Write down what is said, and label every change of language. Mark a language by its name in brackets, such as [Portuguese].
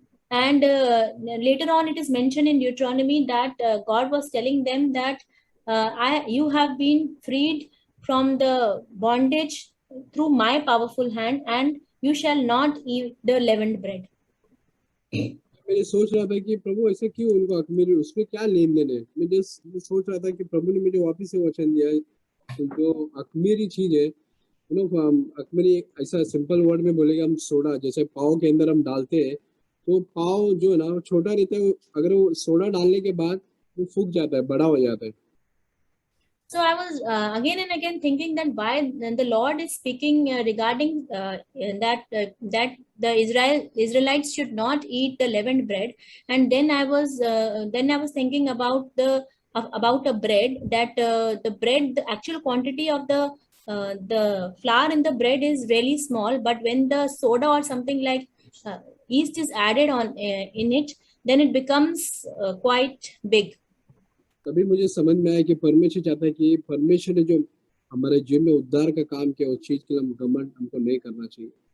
[English] And later on it is mentioned in Deuteronomy that God was telling them that you have been freed from the bondage through my powerful hand, and you shall not eat the leavened bread. [Hindi] मैं सोच रहा था कि प्रभु ऐसे क्यों उनको अखमीरी उसमें क्या लेन देन है। मैं जस्ट सोच रहा था कि प्रभु ने मुझे वापस से वचन दिया है तो जो अखमीरी चीज है अखमीरी ऐसा सिंपल वर्ड में बोलेगा हम सोडा जैसे पाव के अंदर हम डालते हैं तो पाव जो है ना वो छोटा रहता है अगर वो सोडा डालने के बाद वो सूख जाता है बड़ा हो जाता है। [English] So I was again and again thinking that why the Lord is speaking regarding that the Israelites should not eat the leavened bread, and then I was thinking about a bread that the actual quantity of the flour in the bread is really small, but when the soda or something like yeast is added on in it, then it becomes quite big. [Hindi] तभी मुझे समझ में आया कि परमेश्वर चाहता है कि परमेश्वर ने जो हमारे जीवन में उद्धार का काम किया उस चीज के लिए हम घमंड हमको नहीं करना चाहिए।